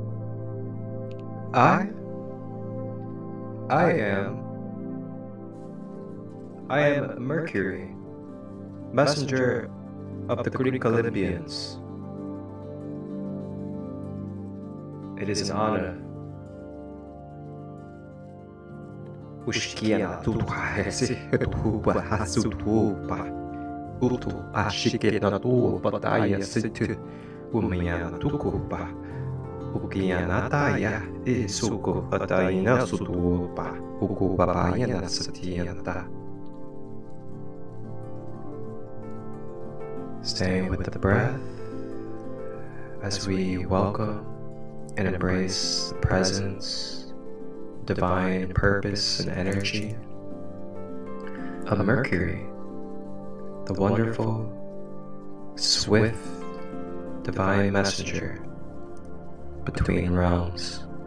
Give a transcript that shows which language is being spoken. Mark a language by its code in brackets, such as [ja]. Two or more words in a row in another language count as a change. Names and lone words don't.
[en] I am Mercury, messenger of the Greek Olympians. It is an honor. Ushkia tutu hesi tu hasutu pa utu ashike na tu pataya situ umya tuku pa ukia nataya isuko patayina sutu pa uku papaya na satiyanta. Staying with the breath as we welcome and embrace the presence, divine purpose and energy of Mercury, the wonderful, swift, divine messenger between realms.